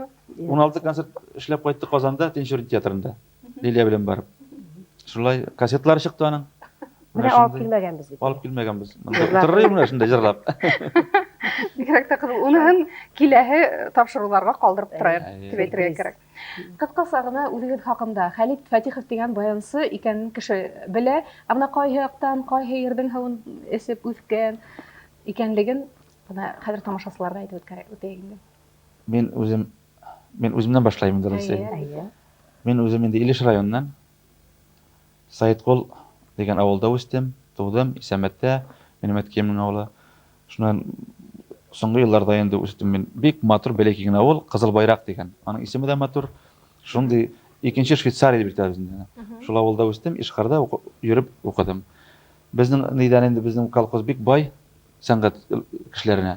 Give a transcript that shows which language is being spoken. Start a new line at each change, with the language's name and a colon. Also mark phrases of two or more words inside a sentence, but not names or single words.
Tatar: 16 концерт эшләп кайтты Казанда, Тинчурин театрында. Лилия белән барып. Шулай кассеталар чыкты аның. Менә алып килмәгәнбез бит. Алып килмәгәнбез. Торырый менә шунда җырлап. Бигрәк тә кызыл. Уныһын киләһе тапшыруларга калдырып торайык, дип әйтергә кирәк.
Bashkir: Кыскасы гына үҙегеҙ хаҡында Хәлит Фәтихов дигән баянсы икәнен кеше белә. Ана ҡайһы яҡтан, ҡайһы ерҙең һыуын эсеп үҫкән икәнлеген бына хәҙер тамашасыларға әйтеп үтәйек инде.
Tatar: Мин үземнән башлайым инде Рәсәй.
Bashkir: Мин үзем инде Илеш районынан Саетҡул дигән ауылда үстем, тыуҙым, Исәмәттә, минем әткәйемнең ауылы. Шунан соңғы йылларда инде үстем мин.
Tatar: Бик матур бәләкәй генә авыл, Ҡызыл Байраҡ дигән. Аның исеме дә матур.
Bashkir: Шундый икенче Швейцария дип әйтәбез инде. Шул ауылда үстем, Ишҡарда йөрөп уҡыдым.
Tatar: Безнең нидән инде безнең колхоз бик бай сәнғәт кешеләренә.